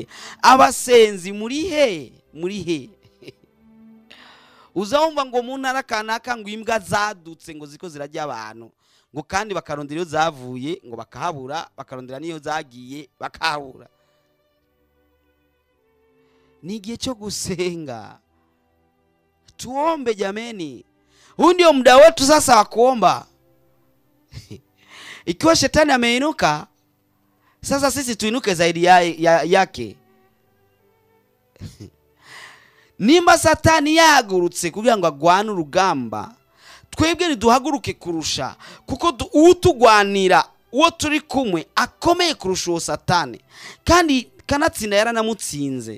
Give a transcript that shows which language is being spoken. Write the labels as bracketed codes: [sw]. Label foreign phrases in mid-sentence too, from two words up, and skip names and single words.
[rn] Abasenzi muri he uzawumva ngo mu ntara kanaka ngo imbwa zadutse ngo ziko zirajya abantu, ngo kandi bakarondera iyo zavuye ngo bakahabura, bakarondera niyo zagiye bakahabura. Ni igihe cyo gusenga, [sw] tuombe jameni. Huu ndio muda wetu sasa wa kuomba. Ikiwa shetani ameinuka, sasa sisi tuinuke zaidi yake. [rn] Nimba satani yahagurutse kugira ngo agwane urugamba, twebwe niduhaguruke kurusha, kuko utugwanira uwo turi kumwe akomeye kurusha uwo satani, kandi kanatsinda yaranamutsinze.